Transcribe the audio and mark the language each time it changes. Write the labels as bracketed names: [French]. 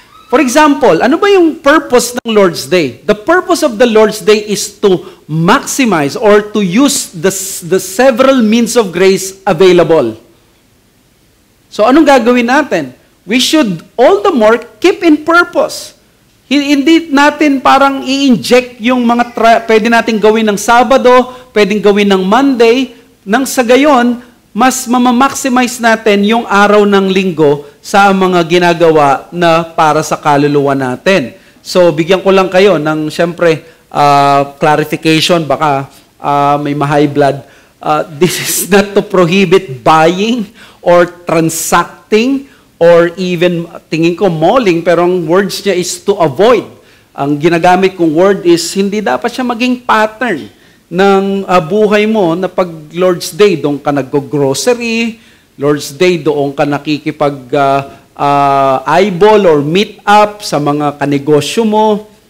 [English] For example, [Filipino] ano ba yung purpose ng [English] Lord's Day? The purpose of the Lord's Day is to maximize or to use the several means of grace available. So [Filipino] anong gagawin natin? [English] We should all the more keep in purpose. [Filipino] Hindi natin parang i-inject yung mga pwede natin gawin ng Sabado, pwedeng gawin ng Monday, nang sa gayon, mas mamamaximize natin yung araw ng linggo sa mga ginagawa na para sa kaluluwa natin. So, bigyan ko lang kayo ng, syempre, clarification, baka may ma-high blood. [English] This is not to prohibit buying or transacting or even, [Filipino] tingin ko, [English] malling, [Filipino] pero ang words niya [English] is to avoid. [Filipino] Ang ginagamit kong word is, hindi dapat siya maging pattern ng buhay mo na pag Lord's Day, doon ka nag-grocery, Lord's Day, doon ka nakikipag-eyeball or meet up sa mga kanegosyo mo.